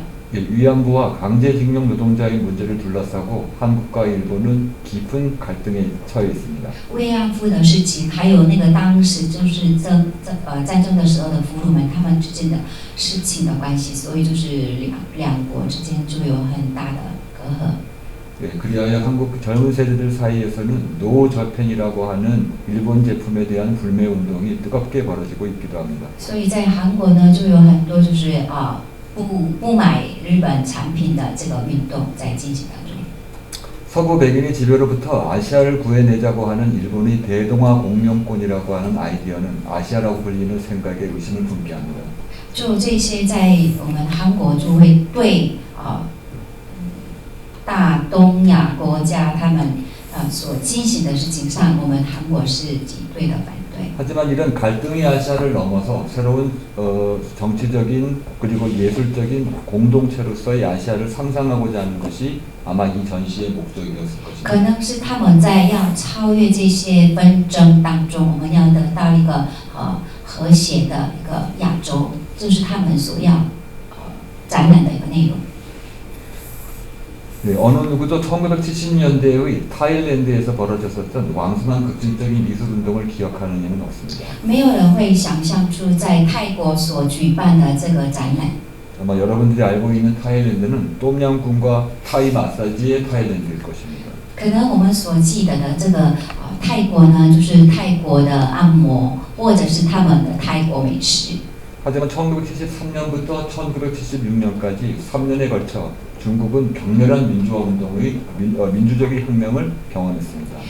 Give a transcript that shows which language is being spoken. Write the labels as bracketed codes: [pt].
[ko] 위안부와 강제징용 노동자의 문제를 둘러싸고 한국과 일본은 깊은 갈등에 처해 있습니다. [zh] 慰安妇的事情，还有那个当时就是战争的时候的俘虏们，他们之间的事情的关系，所以就是两国之间就有很大的隔阂。 [ko] 네, 그리하여 한국 젊은 세대들 사이에서는 노저펜이라고 하는 일본 제품에 대한 불매 운동이 뜨겁게 벌어지고 있기도 합니다. [zh] 所以在韩国呢，就有很多就是不买日本产品的这个运动在进行当中。 [ko] 서구 백인의 지배로부터 아시아를 구해내자고 하는 일본의 대동아 공룡권이라고 하는 아이디어는 아시아라고 불리는 생각에 의심을 품게 합니다. [zh] 就这些在我们韩国就会对大东亚国家他们所进行的事情上，我们韩国是极对的反对。 [ko] 하지만 이런 갈등의 아시아를 넘어서 새로운 정치적인 그리고 예술적인 공동체로서의 아시아를 상상하고자 하는 것이 아마 이 전시의 목적이었을 [zh] 可 [ko] 것입니다. [zh] 能是他们在要超越这些纷争当中，我们要得到一个和谐的一个亚洲，这是他们所要展览的一个内容。 [ko] 네, 어느 누구도 1970년대의 타일랜드에서 벌어졌었던 왕성한 급진적인 미술운동을 기억하는 이는 없습니다. [zh] 没有人会想象出在泰国所举办的这个展览。 [ko] 아마 여러분들이 알고 있는 타일랜드는 똠양꿍과 타이 마사지의 타일랜드일 것입니다. [zh] 可能我们所记得的这个泰国呢，就是泰国的按摩，或者是他们的泰国美食。 [ko] 하지만 1973년부터 1976년까지 3년에 걸쳐 중국은 격렬한 민주화 운동의 민주적인 혁명을 경험했습니다.